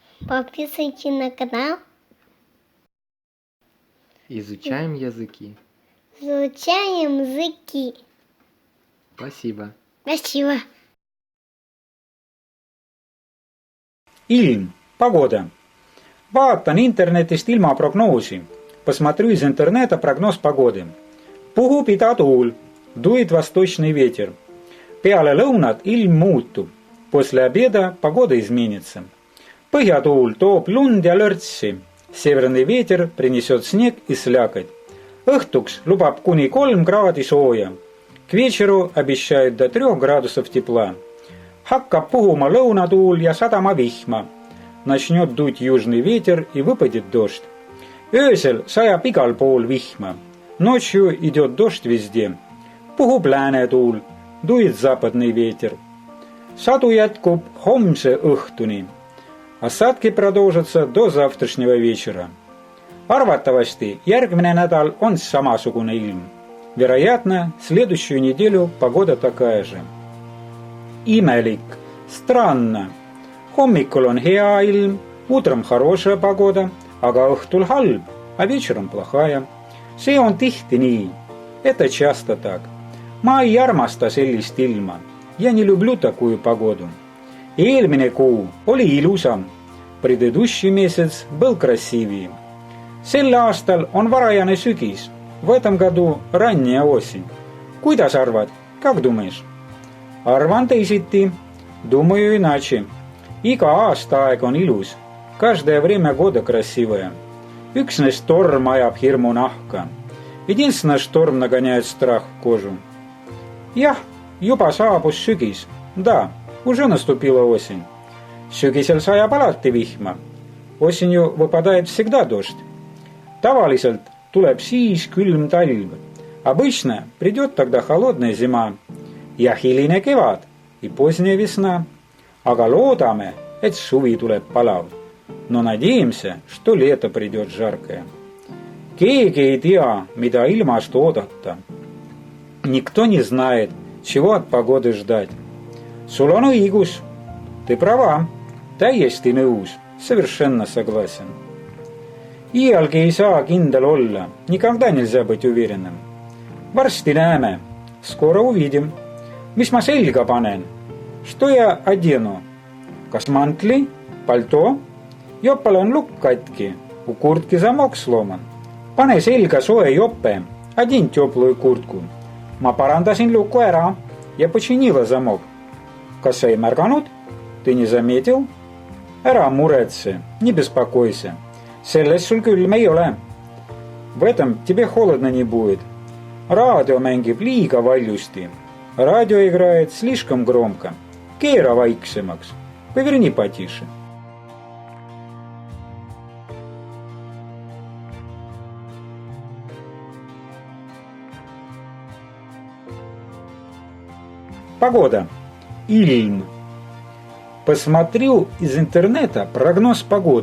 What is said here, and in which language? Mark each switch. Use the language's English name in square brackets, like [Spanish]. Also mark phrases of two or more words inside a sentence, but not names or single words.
[Russian] Подписывайтесь на канал. Изучаем языки. Изучаем языки. Спасибо. Спасибо. [Estonian] Ilm, погода. Vaatan internetist ilmaprognoosi. [Russian] Посмотрю из интернета прогноз погоды. [Estonian] Puhub idatuul, [Russian] дует восточный ветер. [Estonian] Peale lõunat ilm muutub. [Russian] После обеда погода изменится. [Estonian] Põhjatuul toob lund ja lörtsi. [Russian] Северный ветер принесет снег и слякоть. [Estonian] Õhtuks lubab kuni 3 kraadi sooja. [Russian] К вечеру обещают до 3 градусов тепла. [Estonian] Hakkab puhuma lõunatuul ja sadama vihma. [Russian] Начнет дуть южный ветер и выпадет дождь. [Estonian] Öösel sajab igal pool vihma. [Russian] Ночью идет дождь везде. [Estonian] Puhub läänetuul, [Russian] дует западный ветер. [Estonian] Sadu jätkub homse õhtuni. [Russian] Осадки продолжатся до завтрашнего вечера. [Estonian] Arvatavasti järgmine nädal on samasugune ilm. [Russian] Вероятно, следующую неделю погода такая же. [Estonian] Imelik, странно. Hommikul on hea ilm, [Russian] утром хорошая погода, [Estonian] aga õhtul halb, [Russian] а вечером плохая. [Estonian] See on tihti nii. [Russian] Это часто так. [Estonian] Ma ei armasta sellist ilma. [Russian] Я не люблю такую погоду. [Estonian] Eelmine kuu oli ilusam. [Russian] Предыдущий месяц был красивее. [Estonian] Sel aastal on varajane sügis. [Russian] В этом году ранняя осень. [Estonian] Kuidas arvad? [Russian] Как думаешь? [Estonian] Arvan teisiti. [Russian] Думаю иначе. [Estonian] Iga aastaaeg on ilus. [Russian] Каждое время года красивое. [Estonian] Üksnes torm ajab hirmu nahka. [Russian] Единственное, шторм нагоняет страх в кожу. [Estonian] Jah, juba saabus sügis. [Russian] Да, уже наступила осень. [Estonian] Sügisel sajab alati vihma. [Russian] Осенью выпадает всегда дождь. [Estonian] Tavaliselt tuleb siis külm talv. [Russian] Обычно придет тогда холодная зима. [Estonian] Ja hiline kevad [Russian] и поздняя весна. [Estonian] Aga loodame, et suvi tuleb palav. [Russian] Но надеемся, что лето придет жаркое. [Estonian] Keegi ei tea, mida ilmast oodata. [Russian] Никто не знает, чего от погоды ждать. [Estonian] Sul on õigus. [Russian] Ты права. [Estonian] Täiesti nõus. [Russian] Совершенно согласен. [Estonian] Iialgi ei saa kindel olla. [Russian] Никогда нельзя быть уверенным. [Estonian] Varsti näeme. [Russian] Скоро увидим. [Estonian] Mis ma selga panen? [Russian] Что я одену? [Estonian] Kas mantli? Palto? Jopal on lukk katki. [Russian] У куртки замок сломан. [Estonian] Pane selga soe jope. [Russian] Одень теплую куртку. [Estonian] Ma parandasin luku ära ja [Russian] починила замок. [Estonian] Kas sa ei märganud? [Russian] Ты не заметил? [Estonian] Ära muretse, [Russian] не беспокойся. [Estonian] Selles sul külm ei ole. [Russian] В этом тебе холодно не будет. [Estonian] Рaadio mängib liiga valjusti. [Russian] Радио играет слишком громко. [Estonian] Keera vaiksemaks. [Russian] Поверни потише. Погода. [Estonian] Ilm. [Russian] Посмотрю из интернета прогноз погоды.